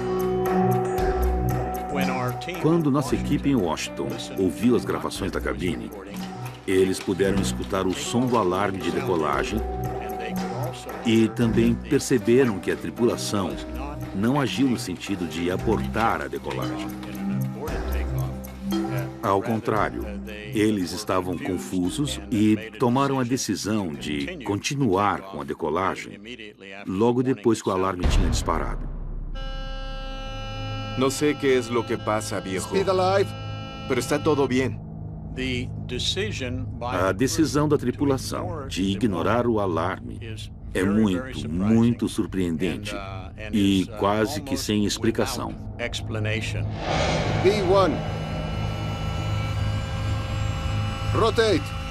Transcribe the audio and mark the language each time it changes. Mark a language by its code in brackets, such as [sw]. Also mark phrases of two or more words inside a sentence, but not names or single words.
[pt] Quando nossa equipe em Washington ouviu as gravações da cabine, eles puderam escutar o som do alarme de decolagem e também perceberam que a tripulação não agiu no sentido de abortar a decolagem. Ao contrário, eles estavam confusos e tomaram a decisão de continuar com a decolagem logo depois que o alarme tinha disparado. [es] No sé qué es lo que pasa, viejo. [en] Speed alive. [es] Pero está todo bien. [pt] A decisão da tripulação de ignorar o alarme é muito surpreendente e quase que sem explicação. [en] B1. Rotate.